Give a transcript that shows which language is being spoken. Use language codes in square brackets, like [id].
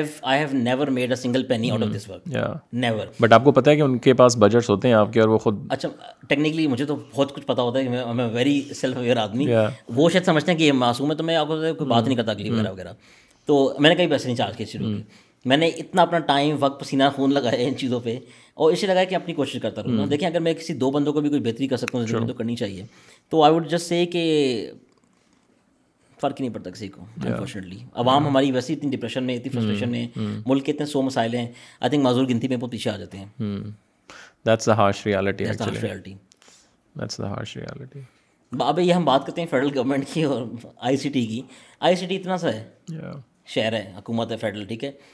[en] I have never made a single penny out of this work. Never. [ur] But آپ کو پتہ ہے کہ ان کے پاس بجٹس ہوتے ہیں آپ کے, اور وہ خود اچھا ٹیکنیکلی مجھے تو بہت کچھ پتا ہوتا ہے کہ میں [en] very self aware [ur] آدمی. وہ شاید سمجھتے ہیں کہ یہ معصوم ہے, تو میں آپ کو کوئی بات نہیں کرتا اگلی وغیرہ وغیرہ. تو میں نے کئی پیسے نہیں چارج کیے شروع میں. میں نے اتنا اپنا ٹائم, وقت, پسینہ, خون لگایا ان چیزوں پہ, اور اسے لگایا کہ اپنی کوشش کرتا رہوں. دیکھیں اگر میں کسی 2 بندوں کو بھی کوئی بہتری کر سکتا ہوں زندگی تو کرنی چاہیے. تو [en] I would just say [ur] کہ فرق ہی نہیں پڑتا کسی کو انفارچونیٹلی. عوام ہماری ویسے اتنی ڈپریشن میں, اتنی فرسٹریشن میں, ملک کے اتنے 100 مسائل ہیں. آئی تھنک معذور گنتی میں بہت پیچھے آ جاتے ہیں. [en] That's the harsh reality. That's the harsh reality. [ur] اب یہ ہم بات کرتے ہیں فیڈرل گورنمنٹ کی اور ICT کی. ICT اتنا سا ہے, شہر ہے, حکومت ہے فیڈرل, ٹھیک ہے.